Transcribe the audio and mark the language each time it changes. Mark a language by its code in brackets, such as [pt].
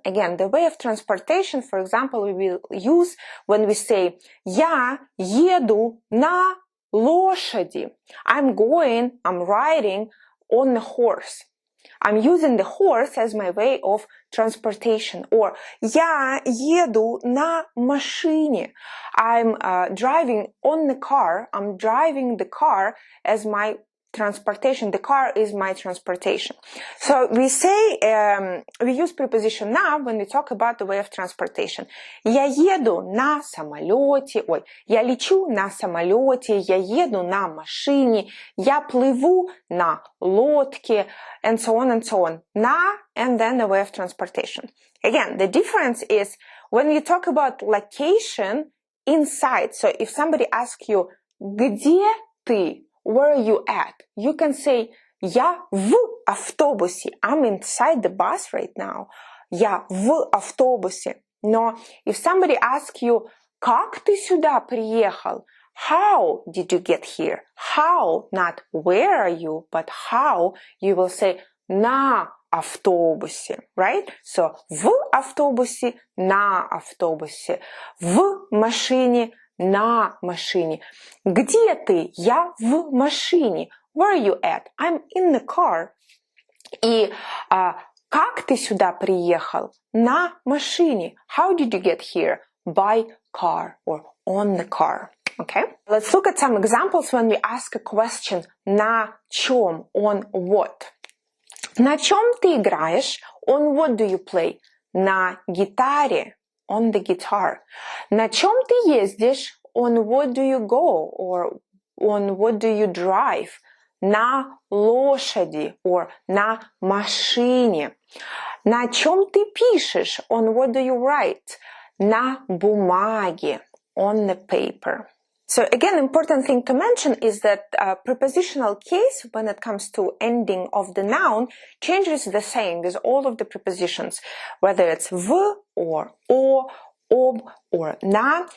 [en] Again, the way of transportation, for example, we will use when we say [ru] я еду на лошади. [en] I'm riding on the horse. I'm using the horse as my way of transportation. [ru] Or я еду на машине. [en] I'm driving on the car. I'm driving the car as my transportation. The car is my transportation. So we say, we use preposition на when we talk about the way of transportation. [ru] Я еду на самолете. Я лечу на самолете. Я еду на машине. Я плыву на лодке. [en] And so on and so on. На and then the way of transportation. Again, the difference is when you talk about location inside. So if somebody asks you, [ru] где ты? [en] Where are you at? You can say, [ru] я в автобусе. [en] I'm inside the bus right now. [ru] Я в автобусе. Но [en] if somebody asks you, [ru] как ты сюда приехал? [en] How did you get here? How, not where are you, but how, you will say [ru] на автобусе, [en] right? [ru] So в автобусе, на автобусе. В машине, на машине. Где ты? Я в машине. [en] Where are you at? I'm in the car. [ru] И как ты сюда приехал? На машине. [en] How did you get here? By car or on the car. Okay? Let's look at some examples when we ask a question [ru] на чем, [en] on what. [ru] На чем ты играешь? [en] On what do you play? [ru] На гитаре, [en] on the guitar. На чем ты ездишь? On what do you go? Or on what do you drive? [ru] На лошади, or на машине. На чем ты пишешь? [en] On what do you write? [ru] На бумаге, [en] on the paper. So again, important thing to mention is that prepositional case, when it comes to ending of the noun, changes the same with all of the prepositions, whether it's v or o, ob or na.